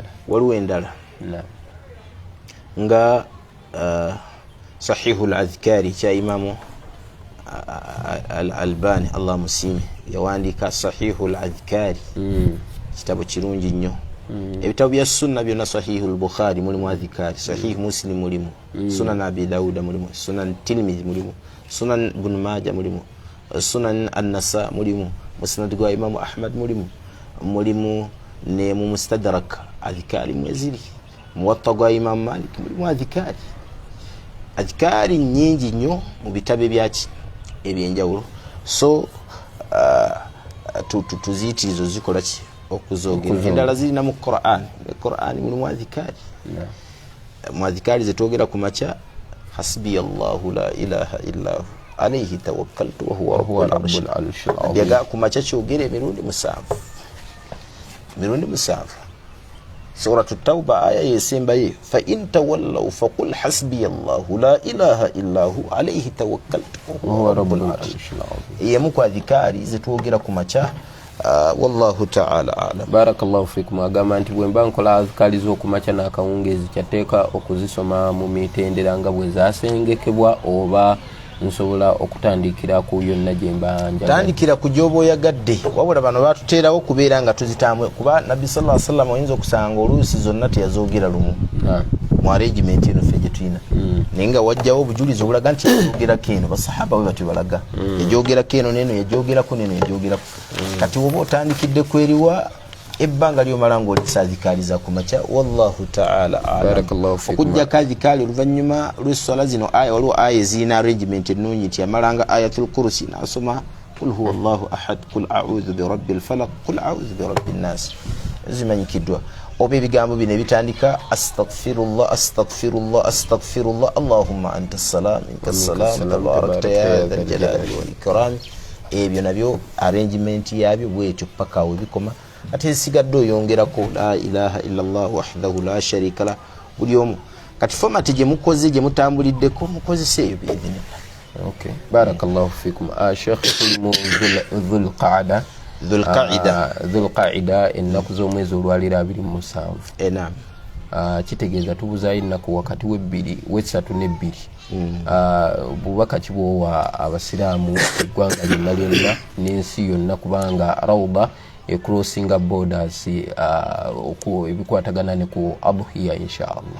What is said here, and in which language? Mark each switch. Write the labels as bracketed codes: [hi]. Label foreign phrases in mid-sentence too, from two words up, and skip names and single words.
[lg] Waliwo endala nga Sahihul Adhkari kya Imamu Al-Albani Allah musime yawandiika Sahihul Adhkari kitabo kirungi nnyo. Ebitabo bya sunna byonna Sahihul Bukhari mulimu adhkari, Sahih Muslim mulimu, Sunan Abi Dawuda mulimu, Sunan Tirmidhi mulimu, Sunan Ibn Majah mulimu, Sunan An-Nasa mulimu, Musnad gwa Imamu Ahmad mulimu ne mu Mustadrak adhkari mweziri, Muwatta gwa Imam Malik mulimu adhkari nyingi nnyo mu bitabe byaki ebyenjawulo. So tuziitirizo zikola ki okuzoogera endala zirina mu Qur'an mulimu adhkari mu adhkari zetwogera ku makya [ar] حسبي الله لا إله إلا هو عليه توكلت وهو رب العرش العظيم. [lg] Ku makya kyogera emirundi musanvu. [ar] Suratu Tauba [lg] aya yesembaye [ar] فإن تولوا فقل حسبي الله لا إله إلا هو عليه توكلت وهو رب العرش العظيم. [lg] Yemu ku adhkari zetwogera ku makya [ar] والله تعالى أعلم. بارك الله فيكم. [lg] Agamba nti bwe mba nkola adhkari z'okumakya n'akawungeezi kyateeka okuzisoma mu mitendera nga bwe zasengekebwa oba nsobola okutandikira ku yonna gye mba njagala? Tandikira ku gyoba oyagadde, wabula bano batuteerawo kubeera nga tuzitambwe kuba Nabbi [ar] صلى الله عليه وسلم [lg] oyinza okusanga oluusi zonna teyazoogera lumu mu arrangement eno ffe gye tulina naye nga wajjawo obujulizi obulaga nti yajoogerako eno. Basahaba bwe batyo balaga yajoogerako eno neno yajoogerako neno yajoogerako. Kati woba otandikidde kweriwa ebbanga lyomala ng'olisa adhikariza ku makya [ar] والله تعالى أعلم. [lg] Okujjako adhikari oluvannyuma lw'esswala zino waliwo aya ezirina arrangement ennungi nti yamalanga [ar] آية الكرسي [lg] n'asoma [ar] قل هو الله أحد قل أعوذ برب الفلق قل أعوذ برب الناس. [lg] Zimanyikiddwa. Oba ebigambo bino ebitandika [ar] أستغفر الله أستغفر الله أستغفر الله اللهم أنت السلام ومنك السلام تباركت يا ذا الجلال والإكرام. [lg] Ebyo nabyo arrangement yabyo bwetyo paka awo bikoma. Ate sigadde oyongerako [ar] لا إله إلا الله وحده لا شريك له [lg] buli omu. Kati format gye mukoze gye mutambuliddeko mukozese eyo biidhinillah. Okay, [ar] بارك الله فيكم. [lg] Sheikh Tulmu Dhul-Qa'ida ennaku z'omwezi olwalira 27. Naam. Kitegeeza tubuzayo ennaku wakati w'essatu n'ebbiri bubaka kibwowa abasiraamu eggwanga lyonna n'ensi yonna kubanga rawda ecrossinga borders ebikwatagana ne ku adhiya inshallah.